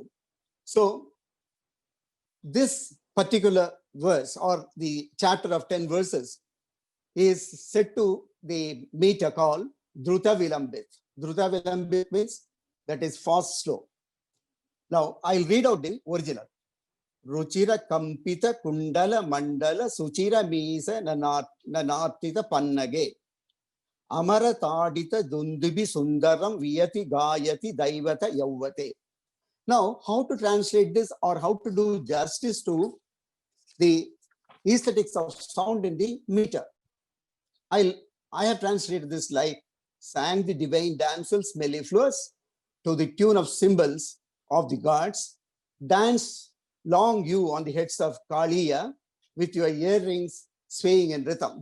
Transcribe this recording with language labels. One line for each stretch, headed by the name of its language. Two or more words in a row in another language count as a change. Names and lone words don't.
English: So this particular verse, or the chapter of 10 verses, is set to the meter called Druta Vilambit. Druta Vilambit means that is fast, slow. Now, I'll read out the original.
Sanskrit: Ruchira Kampita Kundala Mandala Suchira Misa Nanatita Pannage. Amara Tadita Dundubi Sundaram Viyati Gayati Daivata Yavate.
English: Now, how to translate this or how to do justice to the aesthetics of sound in the meter? I have translated this like, sang the divine damsels mellifluous to the tune of cymbals of the gods, dance long you on the heads of Kaliya with your earrings swaying in rhythm.